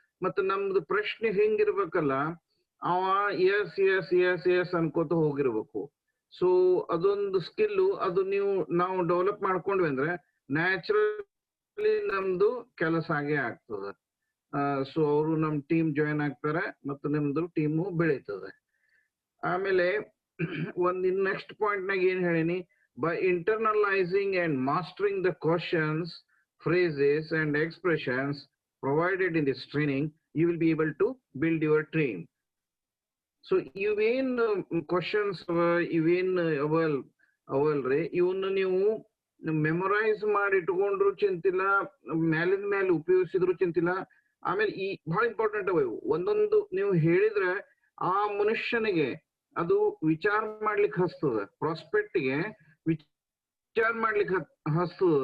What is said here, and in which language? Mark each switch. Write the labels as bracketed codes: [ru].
[kn] ಮತ್ತೆ ನಮ್ದು ಪ್ರಶ್ನೆ ಹೆಂಗಿರ್ಬೇಕಲ್ಲ, ಅವ S S S S ಅನ್ಕೋತ ಹೋಗಿರ್ಬೇಕು. So ಅದೊಂದು ಸ್ಕಿಲ್. ಅದು ನಾವು ಡೆವಲಪ್ ಮಾಡ್ಕೊಂಡ್ವಿ ಅಂದ್ರೆ ನ್ಯಾಚುರಲಿ ನಮ್ದು ಕೆಲಸ ಆಗೇ ಆಗ್ತದೆ. ಸೊ ಅವರು ನಮ್ ಟೀಮ್ ಜಾಯಿನ್ ಆಗ್ತಾರೆ ಮತ್ತು ನಿಮ್ದು ಟೀಮು ಬೆಳೀತದೆ. ಆಮೇಲೆ ನೆಕ್ಸ್ಟ್ ಪಾಯಿಂಟ್ ನಾಗ ಏನ್ ಹೇಳೀನಿ, [en] By internalizing and mastering the questions, phrases and expressions provided in this training, you will be able to build your team. [kn] So ಇವೇನ್ questions ಇವೇನ್ ಅವಲ್ರಿ, ಇವನ್ನ ನೀವು ಮೆಮೊರೈಸ್ ಮಾಡಿ ಇಟ್ಕೊಂಡ್ರು ಚಿಂತಿಲ್ಲ, ಮ್ಯಾಲಿನ ಮೇಲೆ ಉಪಯೋಗಿಸಿದ್ರು ಚಿಂತಿಲ್ಲ. ಆಮೇಲೆ ಈ ಬಹಳ ಇಂಪಾರ್ಟೆಂಟ್ ಅವ ಇವು. ಒಂದೊಂದು ನೀವು ಹೇಳಿದ್ರೆ ಆ ಮನುಷ್ಯನಿಗೆ ಅದು ವಿಚಾರ ಮಾಡ್ಲಿಕ್ಕೆ ಹಸ್ತದ, ಪ್ರಾಸ್ಪೆಕ್ಟ್ಗೆ ವಿಚಾರ ಮಾಡ್ಲಿಕ್ಕೆ ಹಸ್ತದ.